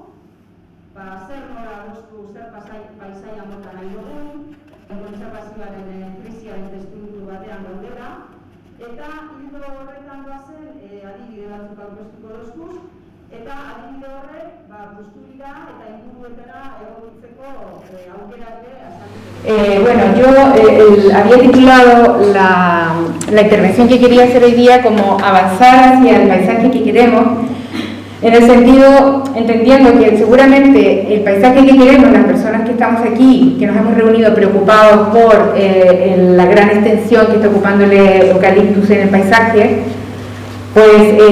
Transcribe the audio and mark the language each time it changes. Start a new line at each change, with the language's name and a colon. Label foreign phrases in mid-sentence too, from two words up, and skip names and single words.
Basque: Zer nola adostu, zer paisaia mota nahi dugun, kontserbazioaren krisiaren testuinguru batean gaudela, eta ildo horretan doazen adibide batzuk aurkeztuko dozkuz, eta adibide horrek posturira eta inguruetara egokitzeko aukera ere azalduko.
Spanish: Yo había titulado la intervención que quería hacer hoy día como avanzar hacia el paisaje que queremos, en el sentido, entendiendo que seguramente el paisaje que queremos, las personas que estamos aquí, que nos hemos reunido preocupados por la gran extensión que está ocupando el eucaliptus en el paisaje, pues